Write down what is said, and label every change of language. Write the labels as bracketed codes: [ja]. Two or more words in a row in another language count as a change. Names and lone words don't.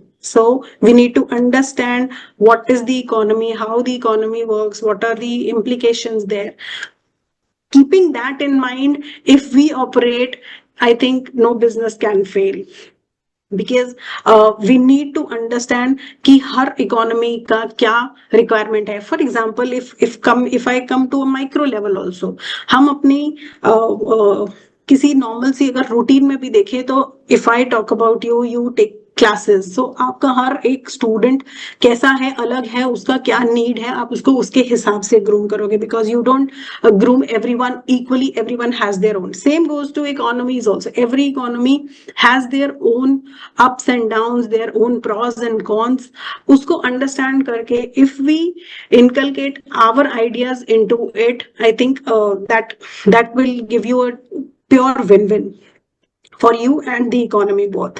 [en] So we need to understand what is the economy, how the economy works, what are the implications there. Keeping that in mind, if we operate, I think no business can fail. Because we need to understand [hi] कि हर economy का क्या requirement है. [en] For example, if I come to a micro level also, [hi] हम अपनी किसी normal सी अगर routine में भी देखें तो [en] if I talk about you take classes. [hi] सो आपका हर एक स्टूडेंट कैसा है, अलग है, उसका क्या नीड है, आप उसको उसके हिसाब से ग्रूम करोगे, [en] because you don't groom everyone equally. Everyone has their own. Same goes to economies also. Every economy has their own ups and downs, their own pros and cons. [hi] Usko understand karke, [en] if we inculcate our ideas into it, I think that will give you a pure win-win for you and the economy both.